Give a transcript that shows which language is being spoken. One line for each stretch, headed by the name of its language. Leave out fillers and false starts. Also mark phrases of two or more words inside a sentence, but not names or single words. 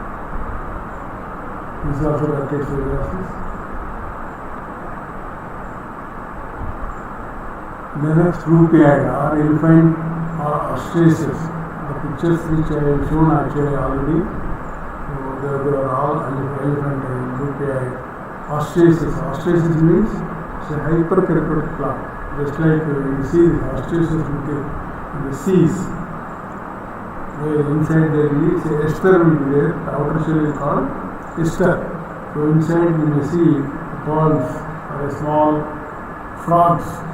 English: This is also ductal psoriasis. The next rupioid or elephant or ostracis. The pictures which I have shown actually already, so they are all elephant and rupioid. Ostracis. Ostracis means it's a hyperkeratotic plaque. Just like you see the ostracis in the seas, where inside there is a ester will be there. The outer shell is called ester. So inside you may see pearls or a small frogs.